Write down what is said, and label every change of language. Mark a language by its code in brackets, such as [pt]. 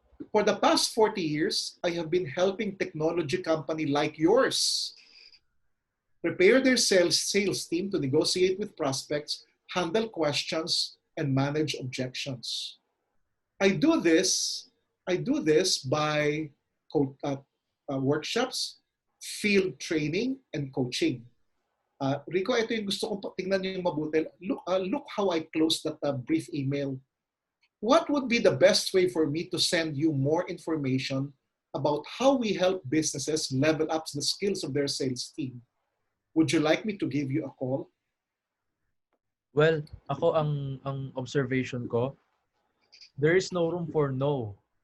[en] For the past 40 years, I have been helping technology company like yours prepare their sales team to negotiate with prospects, handle questions, and manage objections. I do this by workshops, field training, and coaching. [tl] Rico, ito yung gusto kong tingnan niyo yung mabuti. [en] Look how I closed that brief email. What would be the best way for me to send you more information about how we help businesses level up the skills of their sales team? Would you like me to give you a call? Well, [tl] ako ang observation ko, [en] there is no room for no.